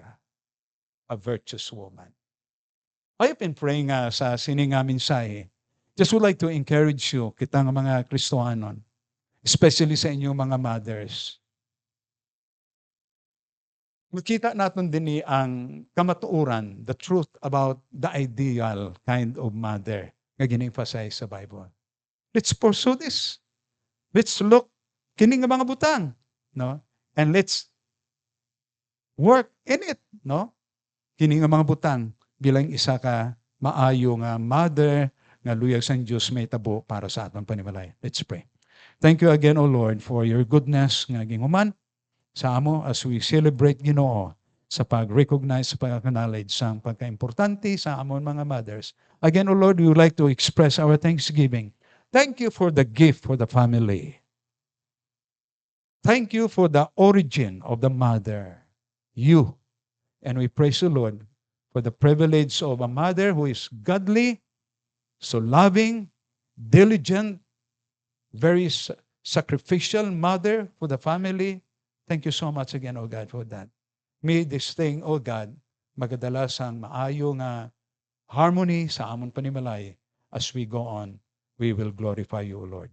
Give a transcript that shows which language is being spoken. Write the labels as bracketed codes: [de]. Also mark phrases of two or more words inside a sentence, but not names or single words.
[en] A virtuous woman. I have been praying [hil] sa sining nga mensahe. [en] Just would like to encourage you, [hil] kitang mga Kristohanon, especially sa inyong mga mothers. Makita natin din ang kamatuoran, [en] the truth about the ideal kind of mother [hil] nga gina-emphasize sa Bible. [en] Let's pursue this. Let's look [hil] kining nga mga butang, no? [en] And let's work in it, no? [hil] Kining nga mga butang bilang isa ka maayo nga mother nga luyag sang Dios may tabo para sa atong panimalay. [en] Let's pray. Thank you again, O Lord, for your goodness [hil] nga ginhuman sa amo [en] as we celebrate [hil] Ginoo sa pag-recognize, sa pag-acknowledge sa pagka-importante sa amon mga mothers. [en] Again, O Lord, we would like to express our thanksgiving. Thank you for the gift for the family. Thank you for the origin of the mother, you. And we praise you, Lord, for the privilege of a mother who is godly, so loving, diligent, very sacrificial mother for the family. Thank you so much again, O God, for that. May this thing, O God, [hil] magadala sang maayo nga harmony sa amon panimalay. [en] As we go on, we will glorify you, O Lord.